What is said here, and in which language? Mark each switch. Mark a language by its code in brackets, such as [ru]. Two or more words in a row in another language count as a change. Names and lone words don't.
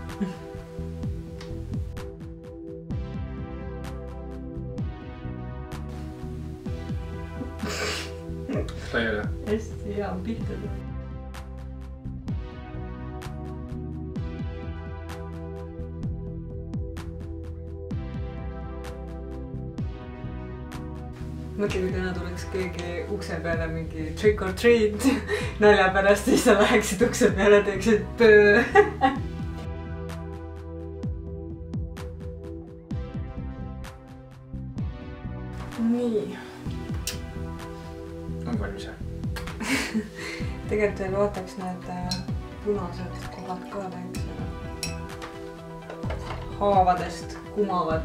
[et] Laiali. Hästi hea on pihta tulnud. Mõtle, kui täna tuleks keegi ukse peale mingi [en] trick or treat [et] nalja pärast, siis sa läheksid ukse peale ja teeksid pöö. Nii. On valmis jah? Tegelikult veel vaataks need punased kohad ka täiks haavadest kumavat.